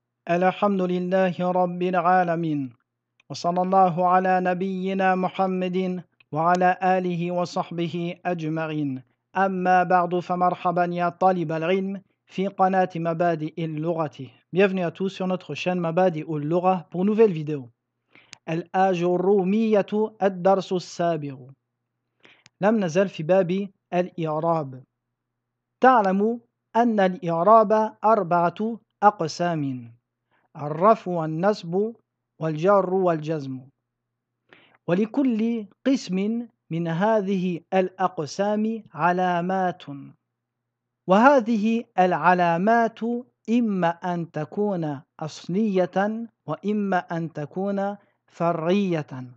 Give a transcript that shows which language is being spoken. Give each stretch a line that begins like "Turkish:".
Arabic: الحمد لله رب العالمين وصلى الله على نبينا محمد وعلى آله وصحبه أجمعين أما بعد فمرحبا يا طالب العلم في قناة مبادئ اللغة.
French: Bienvenue à tous sur notre chaîne مبادئ اللغة pour une nouvelle vidéo.
Arabic: الآجرومية الدرس السابع. لم نزل في باب الإعراب. تعلم أن الإعراب أربعة أقسام: الرفع والنصب والجر والجزم، ولكل قسم من هذه الأقسام علامات، وهذه العلامات إما أن تكون أصلية وإما أن تكون فرعية.